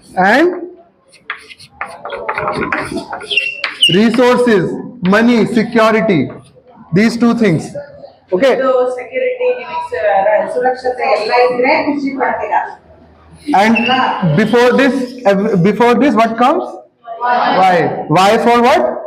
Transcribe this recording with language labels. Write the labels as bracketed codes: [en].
[en] And resources, money, security, these two things. Okay. [kn] Security ಸುರಕ್ಷತೆ ಎಲ್ಲ ಇದ್ರೆ ಖುಷಿ ಪಡ್ತೀರಾ. [en] And before this what comes? Why for what?